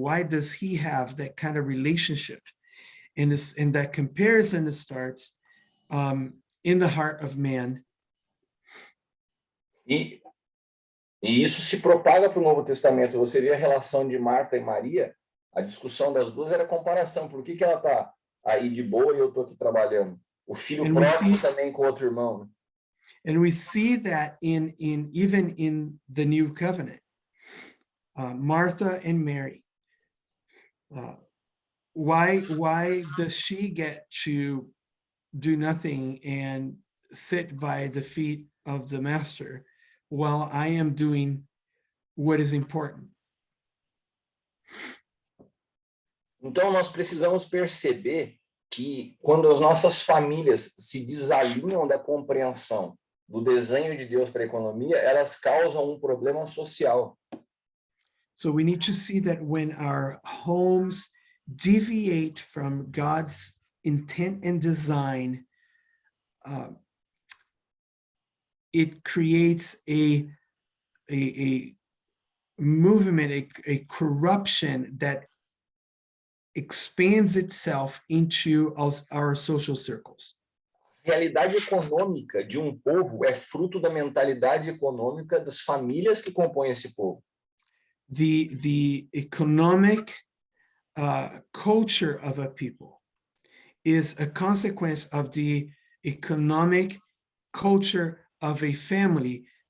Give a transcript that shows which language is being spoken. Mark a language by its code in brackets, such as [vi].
[en] Why does he have that kind of relationship? And that comparison starts in the heart of man. [pt] E isso se propaga para o Novo Testamento. Você vê a relação de Marta e Maria, a discussão das duas era comparação. Por que ela está aí de boa e eu estou aqui trabalhando? O filho pródigo também com outro irmão. [en] And we see that even in the New Covenant. Martha and Mary. Why does she get to do nothing and sit by the feet of the master while I am doing what is important? [pt] Então, nós precisamos perceber que quando as nossas famílias se desalinham da compreensão do desenho de Deus para a economia, elas causam um problema social. [en] So we need to see that when our homes deviate from God's intent and design, it creates a movement, a corruption that expands itself into our social circles. [pt] A realidade econômica de um povo é fruto da mentalidade econômica das famílias que compõem esse povo. [en] The economic culture of a people is a consequence of the economic culture of a family.